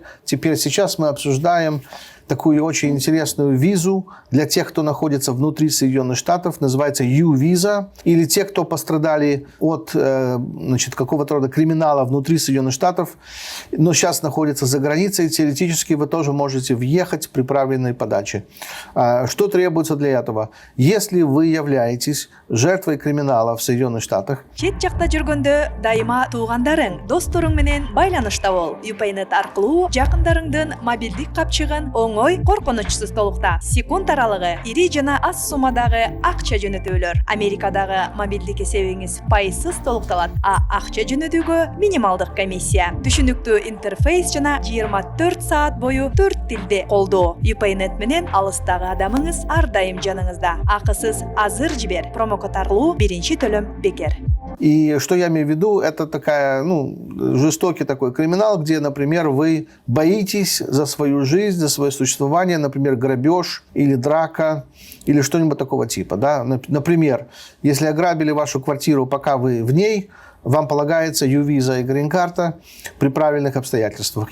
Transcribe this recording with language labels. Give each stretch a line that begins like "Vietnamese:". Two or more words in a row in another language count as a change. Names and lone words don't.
Russian: Сейчас мы обсуждаем такую очень интересную визу для тех, кто находится внутри Соединенных Штатов, называется U-виза, или те, кто пострадали от какого-то рода криминала внутри Соединенных Штатов, но сейчас находятся за границей, теоретически вы тоже можете въехать при правильной подаче. Что требуется для этого? Если вы являетесь жертвой криминала в Соединенных Штатах,
Kyrgyz: Чет жакта жүргөндө дайыма туугандарың, досторуң менен байланышта бол. UPayNet аркылуу жакындарыңдын мобилдик капчыгын оңой, коркунучсуз толукта. Секунд аралыгы ири жана аз суммадагы акча жөнөтүүлөр. Америкадагы мобилдик эсебиңиз пайызсыз толукталат, а акча жөнөтүүгө минималдык комиссия. Түшүнүктүү интерфейс жана 24 саат бою 4 тилде колдоо. UPayNet менен алыстагы адамыңыз ар дайым жаныңызда. Акысыз азыр жибер. Промокод аркылуу биринчи төлөм бекер.
Russian: И что я имею в виду, это такая, жестокий такой криминал, где, например, вы боитесь за свою жизнь, за свое существование, например, грабеж или драка, или что-нибудь такого типа. Да? Например, если ограбили вашу квартиру, пока вы в ней, вам полагается U-виза и грин-карта при правильных обстоятельствах.